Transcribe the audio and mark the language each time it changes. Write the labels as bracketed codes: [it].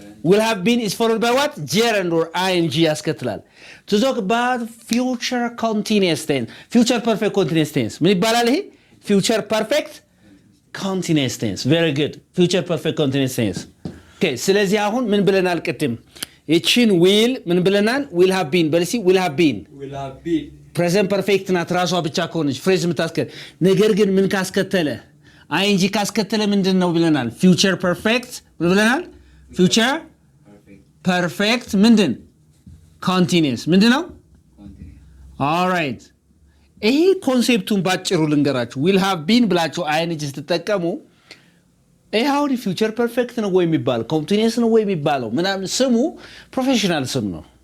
[en] will have been is followed by what? gerund or ing ያስከትላል። To talk about future continuous tense, future perfect continuous tense [am] ምን ይባላል ይሄ? [en] future perfect continuous tense. Very good. future perfect continuous tense. [am] Okay, ስለዚህ አሁን ምን ብለናል ቅድም? እቺን will ምን ብለናል? will have been በልሲ will have been present perfect ናት ራሷ ብቻ ከሆነች phrase የምታስከትል። ነገር ግን ምን ካስከተለ? ing ካስከተለ ምንድን ነው ብለናል? future perfect ምን ብለናል? future perfect ምንድን? continuous ምንድን ነው? [en] all right [am] ይሄ ኮንሴፕቱን ባጭሩ ልንገራችሁ። will have been ብላችሁ ing ስትጠቀሙ ይሄ አሁን ፊውቸር ፐርፌክት ነው ወይ የሚባለው ኮንቲኒየስ ነው ወይ የሚባለው ምናምን ስሙ ፕሮፌሽናል ስም ነው።